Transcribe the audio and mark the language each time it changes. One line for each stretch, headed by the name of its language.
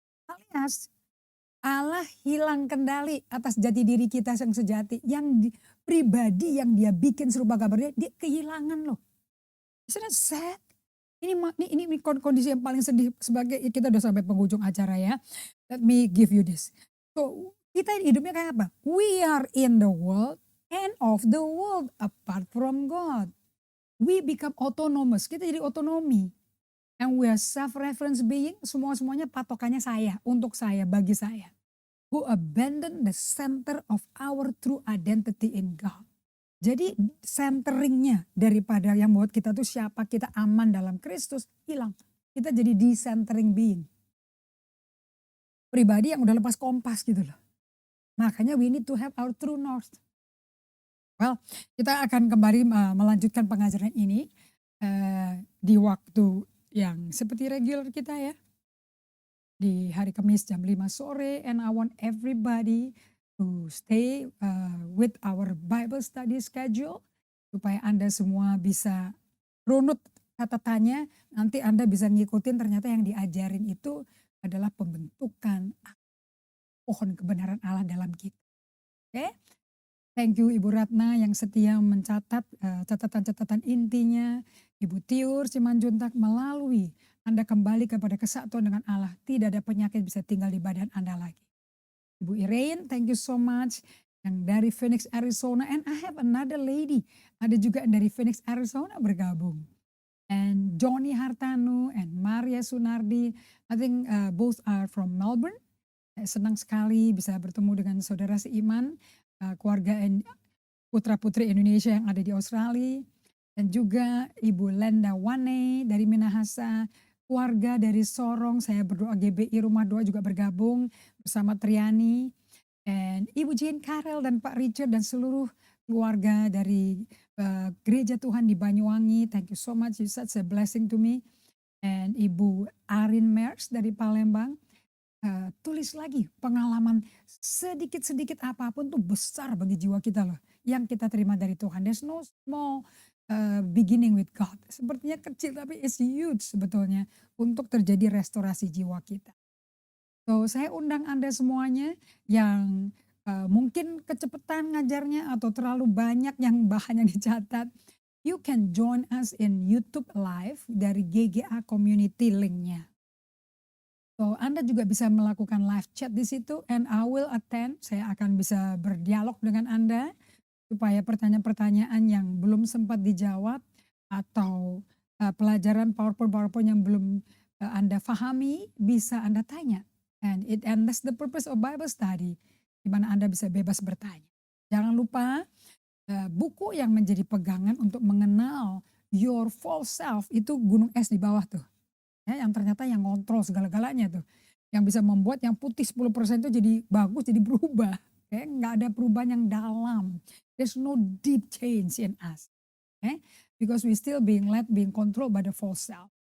Indonesian: Alias Allah hilang kendali atas jati diri kita yang sejati, pribadi yang dia bikin serupa gambar dia kehilangan loh.
English: Isn't that sad?
Indonesian: Ini kondisi yang paling sedih, sebagai kita udah sampai penghujung acara ya.
English: Let me give you this. So
Indonesian: kita hidupnya kayak apa?
English: We are in the world and of the world apart from God. We become autonomous,
Indonesian: kita jadi otonomi.
English: And we are self-reference being,
Indonesian: semuanya patokannya saya, untuk saya, bagi saya.
English: Who abandon the center of our true identity in God.
Indonesian: Jadi centeringnya daripada yang buat kita tuh siapa kita aman dalam Kristus hilang. Kita jadi decentering being. Pribadi yang udah lepas kompas gitu loh. Makanya
English: we need to have our true north.
Indonesian: Well, kita akan kembali melanjutkan pengajaran ini di waktu yang seperti regular kita ya. Di hari Kamis jam 5 sore,
English: and I want everybody to stay with our Bible study schedule
Indonesian: supaya Anda semua bisa runut catatannya, nanti Anda bisa ngikutin ternyata yang diajarin itu adalah pembentukan pohon kebenaran Allah dalam kita. Oke?
English: Thank you
Indonesian: Ibu Ratna yang setia mencatat catatan-catatan intinya. Ibu Tiur Simanjuntak, melalui Anda kembali kepada kesatuan dengan Allah. Tidak ada penyakit bisa tinggal di badan Anda lagi. Ibu Irain,
English: thank you so much.
Indonesian: Yang dari Phoenix, Arizona.
English: And I have another lady.
Indonesian: Ada juga dari Phoenix, Arizona bergabung.
English: And Johnny Hartanu and Maria Sunardi. I think both are from Melbourne.
Indonesian: Senang sekali bisa bertemu dengan saudara seiman. Keluarga putra putri Indonesia yang ada di Australia, dan juga Ibu Lenda Wane dari Minahasa, keluarga dari Sorong, saya berdoa GBI Rumah Doa juga bergabung bersama Triani, dan Ibu Jane Karel dan Pak Richard dan seluruh keluarga dari Gereja Tuhan di Banyuwangi.
English: Thank you so much, you such a blessing to me.
Indonesian: And Ibu Arin Mers dari Palembang. Tulis lagi pengalaman sedikit-sedikit apapun tuh besar bagi jiwa kita loh. Yang kita terima dari Tuhan.
English: There's no small beginning with God.
Indonesian: Sepertinya kecil tapi
English: it's huge
Indonesian: sebetulnya untuk terjadi restorasi jiwa kita. So saya undang Anda semuanya yang mungkin kecepatan ngajarnya atau terlalu banyak yang bahan yang dicatat.
English: You can join us in YouTube Live dari GGA Community linknya.
Indonesian: So Anda juga bisa melakukan live chat di situ,
English: and I will attend.
Indonesian: Saya akan bisa berdialog dengan Anda supaya pertanyaan-pertanyaan yang belum sempat dijawab atau pelajaran PowerPoint yang belum Anda pahami bisa Anda tanya.
English: And that's the purpose of Bible study,
Indonesian: di mana Anda bisa bebas bertanya. Jangan lupa buku yang menjadi pegangan untuk mengenal
English: your false self
Indonesian: itu gunung es di bawah tuh. Ya, yang ternyata yang ngontrol segala-galanya tuh. Yang bisa membuat yang putih 10% itu jadi bagus, jadi berubah. Okay? Nggak ada perubahan yang dalam.
English: There's no deep change in us. Okay? Because we still being led, being controlled by the false self.